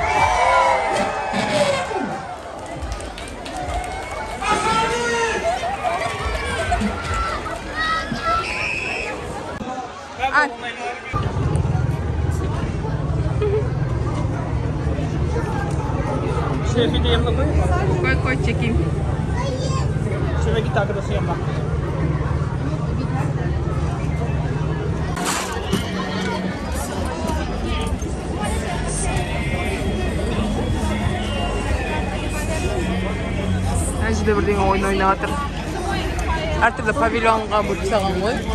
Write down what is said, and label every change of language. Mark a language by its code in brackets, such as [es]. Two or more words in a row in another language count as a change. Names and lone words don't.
[tr] Al. Şerefi de yanına koy. Koy çekeyim. Şöyle git arkadaşın yanına. [kk] Әжі бірдеңе ойын ойнап жатыр. Әртүрлі павильонға бөліп салған ғой.